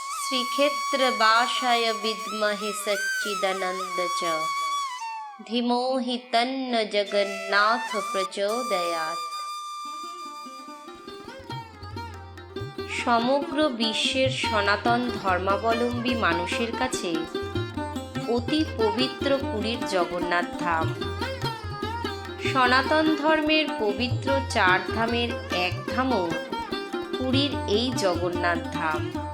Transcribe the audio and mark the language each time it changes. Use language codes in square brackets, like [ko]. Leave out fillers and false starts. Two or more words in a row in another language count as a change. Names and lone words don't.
[sa] श्रीक्षेत्रवासाय विद्महे सच्चिदानंद च धीमहि तन्न जगन्नाथ प्रचोदयात्। [bn] সমগ্র বিশ্বের সনাতন ধর্মাবলম্বী মানুষের কাছে অতি পবিত্র পুরীর জগন্নাথ ধাম। সনাতন ধর্মের পবিত্র চার ধামের এক ধামও পুরীর এই জগন্নাথ ধাম।